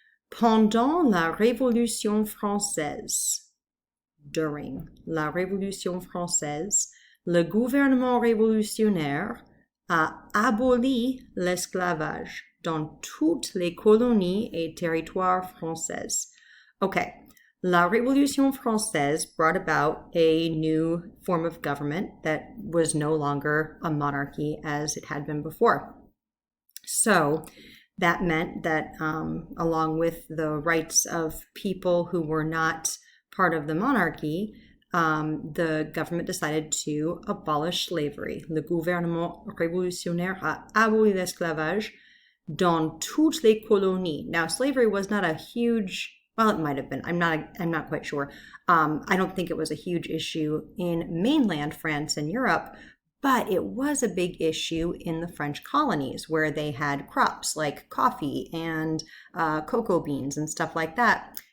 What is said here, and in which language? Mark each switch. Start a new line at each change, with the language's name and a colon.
French: Pendant la Révolution française,
English: during
French: la Révolution française, le gouvernement révolutionnaire a aboli l'esclavage dans toutes les colonies et territoires français.
English: Okay,
French: la Révolution française
English: brought about a new form of government that was no longer a monarchy as it had been before. So, that meant that along with the rights of people who were not part of the monarchy, the government decided to abolish slavery.
French: Le gouvernement révolutionnaire a aboli l'esclavage dans toutes les colonies.
English: Now, slavery was not a huge, well, it might have been. I'm not quite sure. I don't think it was a huge issue in mainland France and Europe, but it was a big issue in the French colonies where they had crops like coffee and cocoa beans and stuff like that.